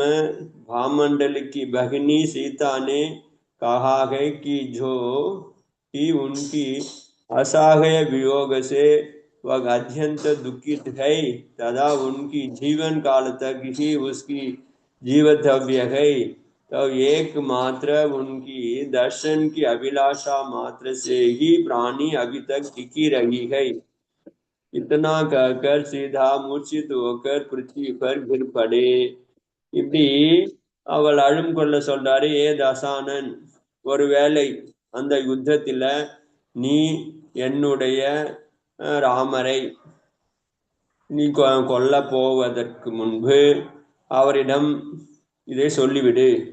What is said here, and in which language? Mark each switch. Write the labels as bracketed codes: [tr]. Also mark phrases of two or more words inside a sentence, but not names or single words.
[hi] भामंडल की भगिनी सीता ने कहा है कि जो ही उनकी असहाय वियोग से वह अत्यंत दुखित है तथा उनकी जीवन काल तक ही उसकी जीवतव्य है, तो एकमात्र उनकी दर्शन की अभिलाषा मात्र से ही प्राणी अभी तक टिकी रही है. इतना कहकर सीधा मूर्छित होकर पृथ्वी पर गिर पड़े. [ta] இப்படி அவள் அழும் கொள்ள சொல்றாரு. ஏ தசானன், ஒருவேளை அந்த யுத்தத்துல நீ என்னுடைய ராமரை நீ கொல்ல போவதற்கு முன்பு அவரிடம் இதை சொல்லிவிடு.